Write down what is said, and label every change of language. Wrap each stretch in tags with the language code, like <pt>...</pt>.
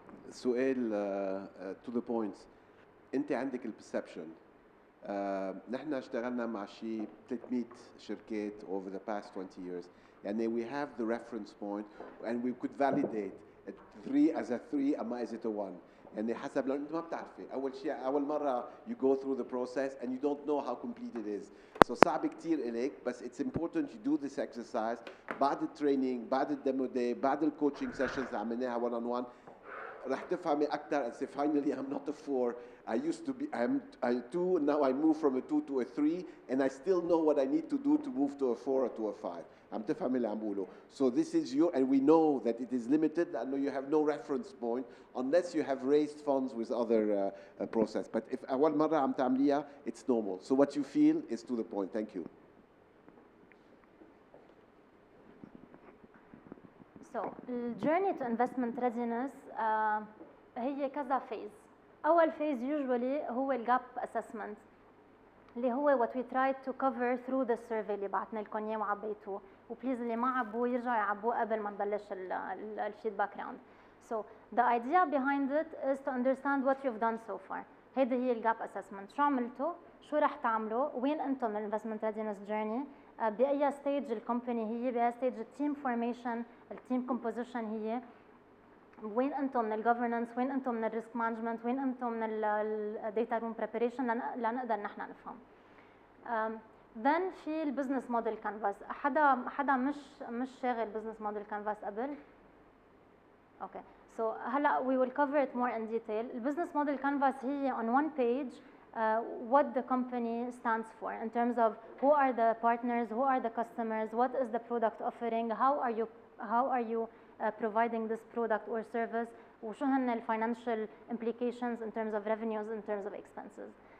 <en>سؤال to the point.</en> <ar>انت عندك البرسبشن. نحن اشتغلنا مع شيء 300 شركات</ar> <en>over the past 20 years. يعني we have the reference point and we could validate 3 as a 3 أما as it a 1.</en> <ar>يعني حسب لو أنت ما بتعرفي أول مرة</ar> <en>you go through the process and you don't know how complete it is.</en> <ar>so صعب كتير إليك، بس</ar> <en>it's important you do this exercise</en> <ar>بعد التريننج بعد الديمو داي بعد الكوتشنج سيشنز اللي عملناها 1 on 1 رح تفهمي أكتر</ar> <en>and say finally I'm not a 4. I used to be I'm a 2, now I move from a 2 to a 3 and I still know what I need to do to move to a 4 or to a 5.</en> <ar>عم تفهمي اللي عم بقوله.</ar> <en>So this is your, and we know that it is limited and you have no reference point unless you have raised funds with other process. But if</en> <ar>أول مرة عم تعمليها</ar> <en>it's normal. So what you feel is to the point. Thank you. So the journey to investment readiness</en> <ar>هي كذا</ar> <en>phase.</en> <ar>أول phase usually هو الجاب assessment اللي هو</ar> <en>what we tried to cover through the survey</en> <ar>اللي بعتنا لكم اياه وعبيتوه، وبليز اللي ما عبوه يرجعوا يعبوه قبل ما نبلش الفيدباك راوند.</ar> <en>So the idea behind it is to understand what you've done so far.</en> <ar>هيدي هي الجاب assessment. شو عملتوا؟ شو رح تعملوا؟ وين انتم من الانفستمنت ريدينس جيرني؟ بأي ستيج الكومباني هي؟ بأي ستيج التيم فورميشن، التيم كومبوزيشن هي؟ وين انتم من الجفرنس؟ وين انتم من الريسك مانجمنت؟ وين انتم من الداتا روم بريباريشن لنقدر نحن نفهم. then في البزنس موديل كانفاس. حدا مش شاغل بزنس موديل كانفاس قبل؟ اوكي.</ar> <en>so هلا we will cover it more in detail.</en> <ar>البزنس موديل كانفاس هي</ar> <en>on one page what the company stands for in terms of who are the partners, who are the customers, what is the product offering, how are you providing this product or service,</en> <ar>وشو هن ال</ar> <en>financial implications in terms of revenues, in terms of expenses.</en>